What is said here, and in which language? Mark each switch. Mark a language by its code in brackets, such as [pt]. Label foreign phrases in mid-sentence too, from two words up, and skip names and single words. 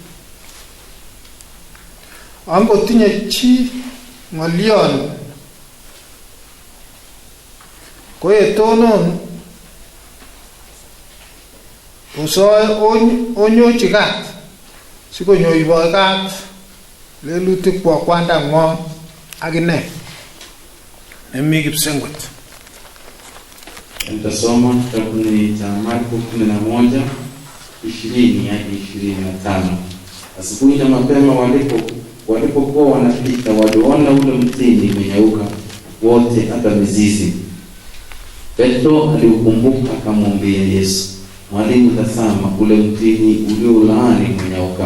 [kln] Angotinye chi ng'olyon koetonon osoe onyochi kat sikonyoiwoi kat lelutik kwa kwandang'wong akine nemi Kipsengwet. [sw] Nitasoma kitabu cha Marko 11:20 hadi 25. Asubuhi na mapema walipokuwa wanapita waliona ule mtini umenyauka wote hata mizizi. Petro aliukumbuka akamwambia Yesu, Mwalimu, tazama ule mtini uliolaani umenyauka.